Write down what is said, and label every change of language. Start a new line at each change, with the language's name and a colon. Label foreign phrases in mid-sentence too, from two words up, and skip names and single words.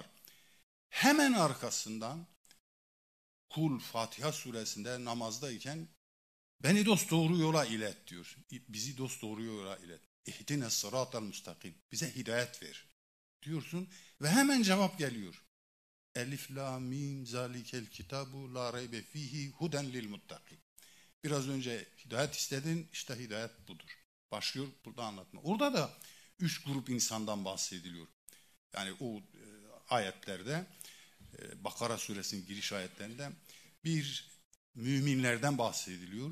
Turkish: Hemen arkasından kul Fatiha suresinde namazdayken beni dosdoğru yola ilet diyor. Bizi dosdoğru yola ilet.
Arabic: اهدنا الصراط المستقيم.
Turkish: Bize hidayet ver diyorsun ve hemen cevap geliyor.
Arabic: ألف لام ميم ذلك الكتاب لا ريب فيه هدى للمتقين.
Turkish: Biraz önce hidayet istedin, işte hidayet budur. Başlıyor burada anlatma. Orada da 3 grup insandan bahsediliyor. Yani o ayetlerde, Bakara suresinin giriş ayetlerinde bir müminlerden bahsediliyor.